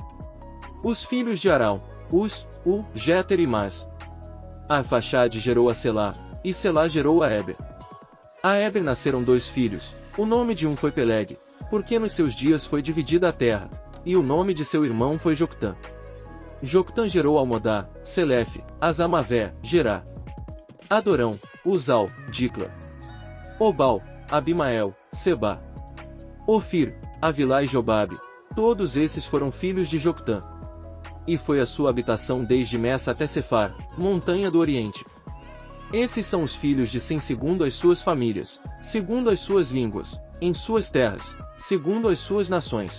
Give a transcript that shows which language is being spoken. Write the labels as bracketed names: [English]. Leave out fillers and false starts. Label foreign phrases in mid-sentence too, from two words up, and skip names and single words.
[Portuguese] Os filhos de Aral, Uz, U, Jéter e Mas. Arfaxade gerou a Selá, e Selá gerou a Éber. A Éber nasceram 2 filhos, o nome de um foi Peleg, porque nos seus dias foi dividida a terra, e o nome de seu irmão foi Joctã. Joctã gerou Almodá, Selefe, Azamavé, Gerá, Adorão, Uzal, Dicla, Obal, Abimael, Seba, Ofir, Avilá e Jobabe, todos esses foram filhos de Joctã. E foi a sua habitação desde Messa até Cefar, montanha do Oriente. Esses são os filhos de Sem segundo as suas famílias, segundo as suas línguas, em suas terras, segundo as suas nações.